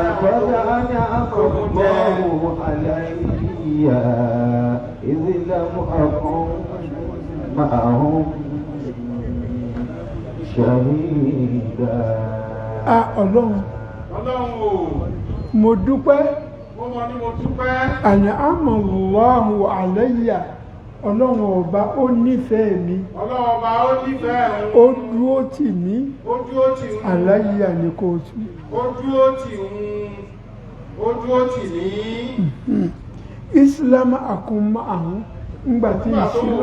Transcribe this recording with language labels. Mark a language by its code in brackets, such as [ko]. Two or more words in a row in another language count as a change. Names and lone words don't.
[yo] Ọlọ́run o, mo dúpẹ́. mo mọ̀ ní mo dúpẹ́. [ar] أنعم الله علي. [yo] Ọlọ́run ọba ó nífẹ̀ẹ́ mi. Ọlọ́run ọba ó nífẹ̀ẹ́ òun. Ó dúró tì mí. Ó dúró tì òun. Alayya ni kò tú. Ó dúró tì òun. Ó dúró tì mí. Islam àkúnmá àwọn ńgbà tí ìṣirò